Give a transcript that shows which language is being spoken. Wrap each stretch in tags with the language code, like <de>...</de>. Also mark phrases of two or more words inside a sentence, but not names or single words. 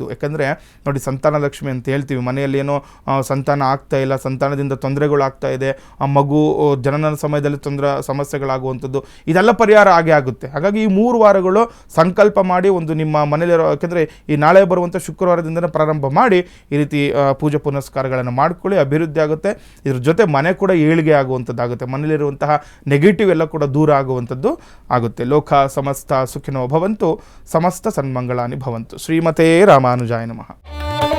<kn>ಯಾಕಂದರೆ ನೋಡಿ, ಸಂತಾನ ಲಕ್ಷ್ಮಿ ಅಂತ ಹೇಳ್ತೀವಿ, ಮನೆಯಲ್ಲಿ ಏನೋ ಸಂತಾನ ಆಗ್ತಾ ಇಲ್ಲ, ಸಂತಾನದಿಂದ ತೊಂದರೆಗಳು ಆಗ್ತಾ ಇದೆ, ಆ ಮಗು ಜನನ ಸಮಯದಲ್ಲಿ ಸಮಸ್ಯೆಗಳಾಗುವಂಥದ್ದು, ಇದೆಲ್ಲ ಪರಿಹಾರ ಆಗೇ ಆಗುತ್ತೆ. ಹಾಗಾಗಿ ಈ 3 ವಾರಗಳು ಸಂಕಲ್ಪ ಮಾಡಿ ಒಂದು ನಿಮ್ಮ ಮನೇಲಿರೋ, ಯಾಕೆಂದರೆ ಈ ನಾಳೆ ಬರುವಂಥ ಶುಕ್ರವಾರದಿಂದನೇ ಪ್ರಾರಂಭ ಮಾಡಿ ಈ ರೀತಿ ಪೂಜೆ ಪುನಸ್ಕಾರಗಳನ್ನು ಮಾಡ್ಕೊಳ್ಳಿ, ಅಭಿವೃದ್ಧಿ ಆಗುತ್ತೆ. ಇದ್ರ ಜೊತೆ ಮನೆ ಕೂಡ ಏಳಿಗೆ ಆಗುವಂಥದ್ದಾಗುತ್ತೆ, ಮನೇಲಿರುವಂತಹ ನೆಗೆಟಿವ್ ಎಲ್ಲ ಕೂಡ ದೂರ ಆಗುವಂಥದ್ದು ಆಗುತ್ತೆ.</kn> <sa>ಲೋಕ ಸಮಸ್ತ ಸುಖಿನೋ ಭವಂತು, ಸಮಸ್ತ ಸನ್ಮಂಗಳಾನಿ ಭವಂತು. ಶ್ರೀಮತೇ ರಾಮಾನುಜಾಯ ನಮಃ.</sa>